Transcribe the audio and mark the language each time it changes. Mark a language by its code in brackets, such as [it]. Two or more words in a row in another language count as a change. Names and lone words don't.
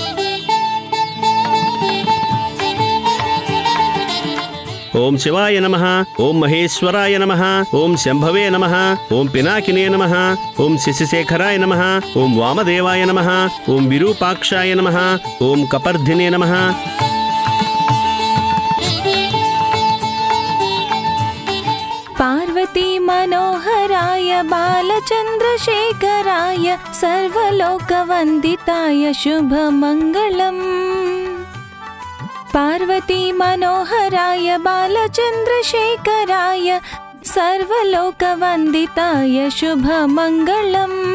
[sa] ఓం శివాయ నమః, ఓం మహేశ్వరాయ నమః, ఓం శంభవే నమః, ఓం పినాకినే నమః, ఓం శశిశేఖరాయ నమః, ఓం వామదేవాయ నమః, ఓం విరూపాక్షాయ నమః, ఓం కపర్ధినే నమః. पार्वती मनोहराय बालचन्द्रशेखराय सर्वलोकवन्दिताय शुभमङ्गलम्। पार्वती मनोहराय बालचन्द्रशेखराय सर्वलोकवन्दिताय शुभमङ्गलम्।